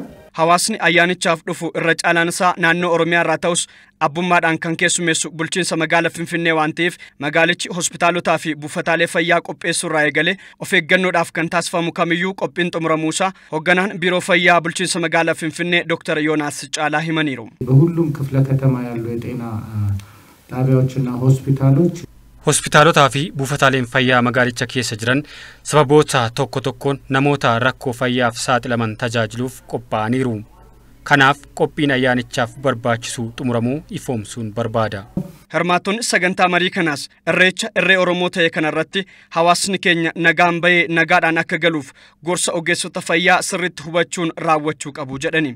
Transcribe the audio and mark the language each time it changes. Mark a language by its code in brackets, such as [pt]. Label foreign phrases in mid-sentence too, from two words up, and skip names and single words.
[om] Hawaasni ayyaanichaaf dhufu irra caalaan isaa naannoo Oromiyaa irraa ta'us abbummaadhaan kan keessummeessu bulchiinsa magaalaa Finfinnee waan ta'eef magaalichi hospitaalotaa fi buufataalee fayyaa qopheessuu irraa eegalee of eeggannoodhaaf kan taasifamu kamiyyuu qophiin xumuramuusaa hoogganaan Biiroo Fayyaa bulchiinsa magaalaa Finfinnee Dr. Yoonaas Caalaa himaniiru. [am] በሁሉም ክፍለ ከተማ ያሉ የጤና ጣቢያዎችና ሆስፒታሎች [om] hospitaalotaa fi buufataaleen fayyaa magaalicha keessa jiran sababoota tokko tokkoon namoota rakkoo fayyaaf saaxilaman tajaajiluuf qophaa'aniiru. Kanaaf qophiin ayyaanichaaf barbaachisu xumuramuu ifoomsuun barbaada. Hirmaattonni sagantaa marii kanaas irreecha irree Oromoo ta'e kanarratti hawaasni keenya nagaan bahee nagaadhaan akka galuuf gorsa ogeessota fayyaa sirriitti hubachuun raawwachuu qabu jedhani.